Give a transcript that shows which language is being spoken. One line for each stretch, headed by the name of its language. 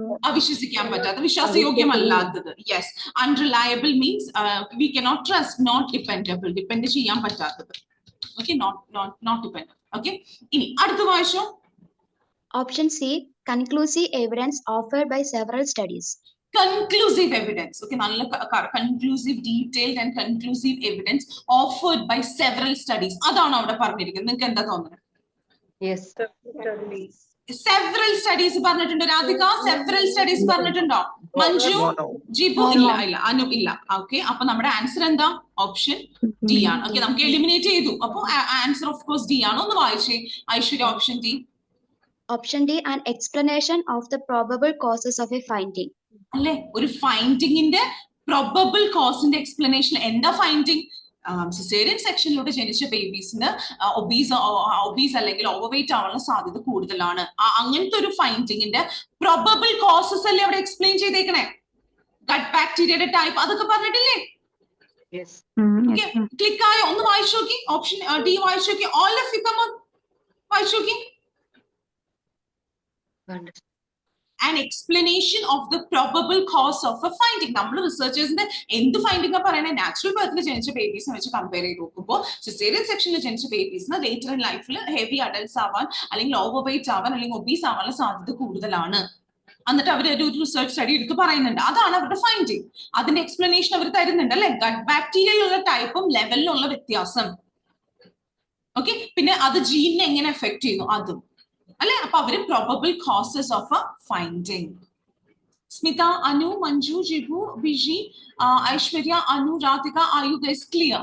Malayalam: അവിശ്വസിക്കാൻ പറ്റാത്ത, വിശ്വാസയോഗ്യമല്ലാത്തത്.
English: yes, unreliable means we cannot trust, not dependable,
Malayalam: depend ചെയ്യാൻ പറ്റാത്തത്. Okay,
English: Not dependable.
Malayalam: ഓക്കെ, ഇനി അടുത്ത വായിച്ചോ.
English: Option C conclusive evidence offered by several studies. Conclusive evidence. Okay,
Malayalam: നല്ല
English: conclusive, detailed and conclusive evidence offered by several studies.
Malayalam: അതാണോ അവിടെ പറഞ്ഞിരിക്കുന്നത്? നിങ്ങൾക്ക് എന്താ തോന്നുന്നത്?
English: Yes.
Malayalam: Several studies പറഞ്ഞിട്ടുണ്ടോ രാധിക? Several studies പറഞ്ഞിട്ടുണ്ടോ? മഞ്ജു, ജിബു? ഇല്ല. അനു ഇല്ല. ഓക്കെ, അപ്പൊ നമ്മുടെ ആൻസർ എന്താ? ഓപ്ഷൻ ഡി ആണ്. ഓക്കെ, നമുക്ക് എലിമിനേറ്റ് ചെയ്തു. അപ്പൊ ആൻസർ ഓഫ് കോഴ്സ് ഡി ആണ്. ഒന്ന് വായിച്ചേ Aishwarya. Option D.
English: Option D an explanation of the probable causes of a finding.
Malayalam: അല്ലെ, ഒരു ഫൈൻഡിങ്ങിന്റെ probable കോസിന്റെ എക്സ്പ്ലനേഷൻ. എന്താ ഫൈൻഡിങ്? സിസേറിയൻ സെക്ഷനിലൂടെ ജനിച്ച ബേബീസിന് ഒബീസ് അല്ലെങ്കിൽ ഓവർവെയിറ്റ് ആവാനുള്ള സാധ്യത കൂടുതലാണ്. അങ്ങനത്തെ ഒരു ഫൈൻഡിങ്ങിന്റെ probable കോസസ് അല്ലേ അവിടെ എക്സ്പ്ലെയിൻ ചെയ്തേക്കണേ. ഗട്ട് ബാക്ടീരിയയുടെ ടൈപ്പ് അതൊക്കെ പറഞ്ഞിട്ടില്ലേ? ക്ലിക്ക് ആയോ? ഒന്ന് വായിച്ചു നോക്കി. ഓപ്ഷൻ ഡി വായിച്ചു നോക്കി.
English: all of you come on,
Malayalam: വായിച്ചു നോക്കി.
English: An explanation of the probable cause of a finding.
Malayalam: നമ്മൾ റിസർച്ചേഴ്സിന്റെ എന്ത് ഫൈൻഡിംഗ് പറയണേ? നാച്ചുറൽ ബർത്തിൽ ജനിച്ച ബേബീസിനെ വെച്ച് കമ്പയർ ചെയ്ത് നോക്കുമ്പോൾ സിസേറിയൻ സെക്ഷനിൽ ജനിച്ച ബേബീസിന് ലേറ്റർ ഇൻ ലൈഫിൽ ഹെവി അഡൽട്സ് ആവാൻ അല്ലെങ്കിൽ ഓവർ വെയിറ്റ് ആവാൻ അല്ലെങ്കിൽ ഒബീസ് ആവാനുള്ള സാധ്യത കൂടുതലാണ്. എന്നിട്ട് അവർ ഒരു റിസർച്ച് സ്റ്റഡി എടുത്ത് പറയുന്നുണ്ട്. അതാണ് അവരുടെ ഫൈൻഡിങ്. അതിന്റെ എക്സ്പ്ലനേഷൻ അവർ തരുന്നുണ്ട് അല്ലെ. ഗട്ട് ബാക്ടീരിയയിലുള്ള ടൈപ്പും ലെവലിലുള്ള വ്യത്യാസം. ഓക്കെ, പിന്നെ അത് ജീനിനെ എങ്ങനെ എഫക്ട് ചെയ്യുന്നു അതും അല്ലെ. അപ്പൊ അവര്
English: probable causes of a finding. Smitha, Anu, Manju, Jibu, Biji, Aishwarya, Anu, Radhika, are you guys clear?